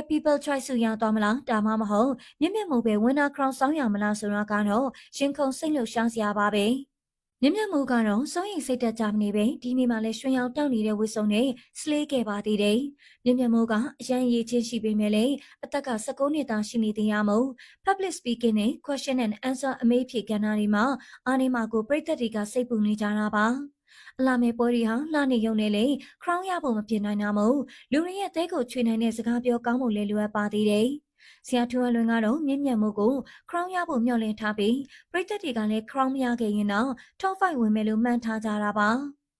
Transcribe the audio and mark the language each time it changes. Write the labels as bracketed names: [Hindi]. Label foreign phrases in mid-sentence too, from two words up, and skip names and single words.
[Burmese] People Choice ဆုရသွားမလားဒါမှမဟုတ်မြင့်မြတ်မှုပဲ [English] Winner Crown [Burmese] ဆောင်းရမလားဆိုတာကတော့ရှင်ခုန်စိတ်လှုပ်ရှားစရာပါပဲမြင့်မြတ်မှုကတော့စိုးရိမ်စိတ်တက်ကြမ နေပဲဒီနေ့မှလည်းရွှင်ရောင်တောက်နေတဲ့ဝစ်စုံနဲ့စလေးခဲ့ပါသေးတယ်။မြင့်မြတ်မှုကအရန်ရည်ချင်းရှိပေ မဲ့လည်းအသက်က19နှစ်သားရှိနေသေးရမို့ [English] public speaking [Burmese] နဲ့ [English] question and answer [Burmese] အမေးဖြေကဏ္ဍတွေမှာအားနေမှာကိုပြည်သက်တွေကစိတ်ပူနေကြတာပါ။အလာမေပွဲတွေဟာလှနေရုံနဲ့လေ crown ရဖို့မဖြစ်နိုင်တာမို့လူတွေရဲ့အသေးကိုချွေနိုင်တဲ့စကားပြောကောင်းမှုလည်းလိုအပ်ပါသေးတယ်။ဆရာထူအလွင်ကတော့မြင့်မြတ်မှုကို crown ရဖို့မျှော်လင့်ထားပြီးပြည်သက်တွေကလည်း crown မရခဲ့ရင်တော့ top 5ဝင်မယ်လို့မှန်းထားကြတာပါ။